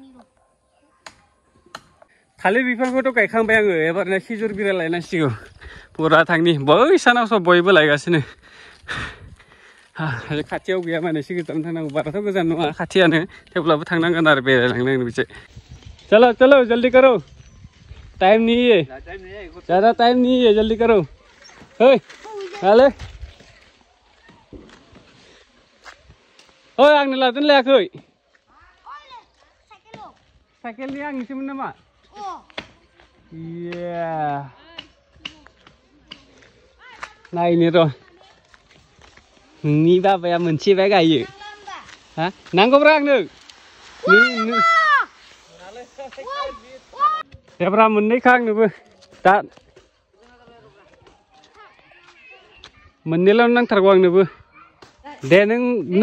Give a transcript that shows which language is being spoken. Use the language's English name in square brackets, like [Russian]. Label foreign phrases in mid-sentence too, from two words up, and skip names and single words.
[Bodo] थालिर बिफांखौथ' गायखांबाय आङो एबारना खिजुर बिलाइ लायनांसिगौ पुरा थांनि बै सानावसो बयबो लायगासिनो खाथियाव गैया माने एसे गोजान थांनांगौ बाराथ' गोजान नङा खाथियानो थेवब्लाबो थांनांगोन आरो बेरायलांनांगोन बिसे [Hindi] चलो जल्दी करो टाइम नहीं है ज़्यादा टाइम नहीं है जल्दी करो [Bodo] ओए हाले ओए आंनो लादों लायाखै साइकेलनि आंनिसोमोन नामा इया नायनो र' नोंनि बाबाया मोनसे बाय गायो ha नांगौब्रा आंनो देब्रा मोननैखा आंनोबो दा मोननैल' नांथारगौ आंनोबो दे नों